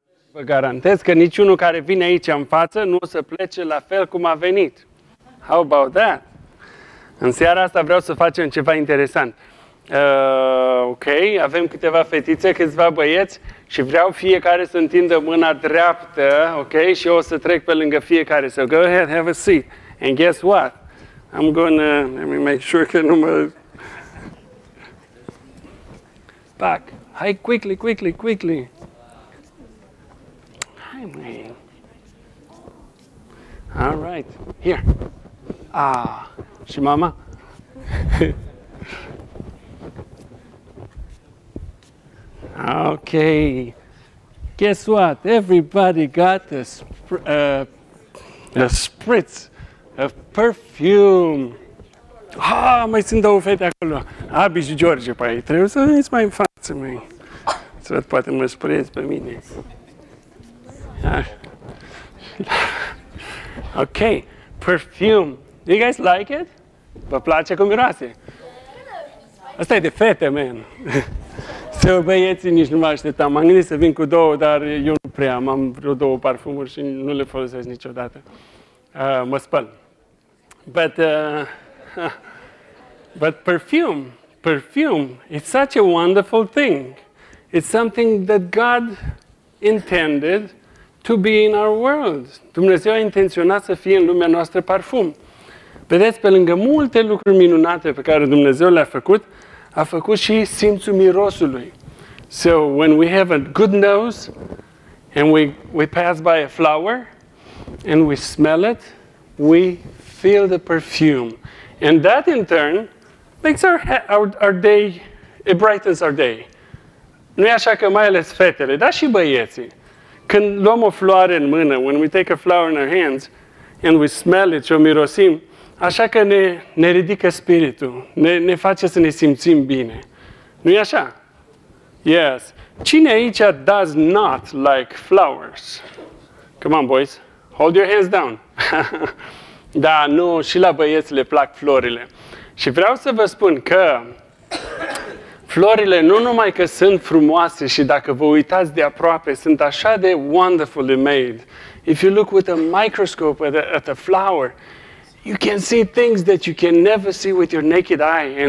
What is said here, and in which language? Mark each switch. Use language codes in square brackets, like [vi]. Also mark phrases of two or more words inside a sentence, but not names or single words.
[ro] Vă garantez că niciunul care vine aici în față nu o să plece la fel cum a venit. [en] How about that? [ro] În seara asta vreau să facem ceva interesant. Ok, avem câteva fetițe, câțiva băieți și vreau fiecare să întindă mâna dreaptă, ok? Și eu o să trec pe lângă fiecare. [en] So go ahead, have a seat. And guess what? I'm gonna, let me make sure [ro] că nu mă... [en] Back. Hai, quickly, quickly, quickly. Hi, man. All right. Here. [ro] Ah, și mama? Okay. [en] Guess what? Everybody got a spritz of perfume. [ro] Ah, mai sunt două fete acolo. Abi și George, pai. Trebuie să veniți mai în față, măi. Să văd, poate mă spăreți pe mine. Ah. Ok. [en] Perfume. Do you guys like it? [ro] Vă place cum miroase? Asta e de fete, man. Să băieții nici nu mă așteptam. M-am gândit să vin cu două, dar eu nu prea am vreo două parfumuri și nu le folosesc niciodată. Mă spăl. [en] But perfume, it's such a wonderful thing. It's something that God intended to be in our world. [ro] Dumnezeu a intenționat să fie în lumea noastră parfum. Vedeți, pe lângă multe lucruri minunate pe care Dumnezeu le-a făcut, a făcut și simțul mirosului. [en] So when we have a good nose and we pass by a flower and we smell it, we feel the perfume. And that in turn makes our day, it brightens our day. [ro] Nu e așa că mai ales fetele, dar și băieții. Când luăm o floare în mână, [en] when we take a flower in our hands and we smell it [ro] și o mirosim, așa că ne ridică spiritul, ne face să ne simțim bine. Nu e așa? Yes. Cine aici [en] does not like flowers? Come on, boys. Hold your hands down. [ro] Da, nu, și la băieți le plac florile. Și vreau să vă spun că florile nu numai că sunt frumoase și dacă vă uitați de aproape, sunt așa de [en] wonderfully made. If you look with a microscope at a flower, you can see things that you can never see with your naked eye.